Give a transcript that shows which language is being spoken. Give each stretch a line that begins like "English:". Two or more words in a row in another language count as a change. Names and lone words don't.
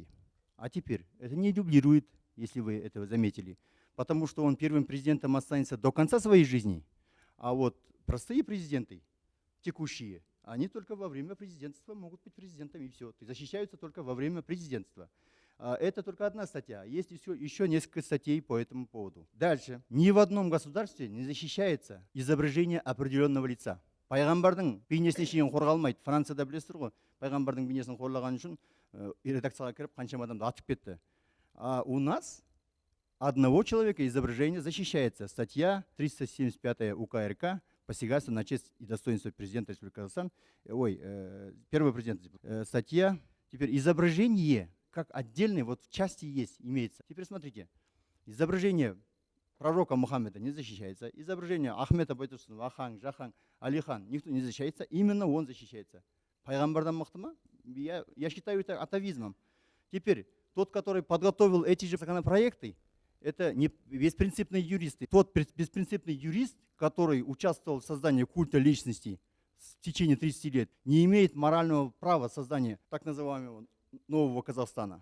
Russian: А теперь это не дублирует, если вы это заметили, потому что он первым президентом останется до конца своей жизни, а вот простые президенты, текущие, они только во время президентства могут быть президентами, и все. Защищаются только во время президентства. Это только одна статья. Есть еще несколько статей по этому поводу. Дальше. Ни в одном государстве не защищается изображение определенного лица.
Kazakh: Пайғамбардың бейнесіне шейін қорғалмайды. Францияда білесіздер ғой, пайғамбардың бейнесін қорлаған үшін редакцияға кіріп қаншама адамды атып кетті.
Russian: А у нас одного человека изображение защищается. Статья 375 УК РК посягательство на честь и достоинство президента Республики Казахстан. Первый президент. Статья. Теперь изображение как отдельный, вот в части есть, имеется. Теперь смотрите, изображение пророка Мухаммеда не защищается, изображение Ахмета Байтурсунова, Ахан, Жахан, Алихан, никто не защищается, именно он защищается.
Kazakh: Пайғамбардан мықты ма?
Russian: Я считаю это атовизмом. Теперь, тот, который подготовил эти же законопроекты, это не беспринципные юристы. Тот беспринципный юрист, который участвовал в создании культа личности в течение 30 лет, не имеет морального права создания так называемого нового Казахстана.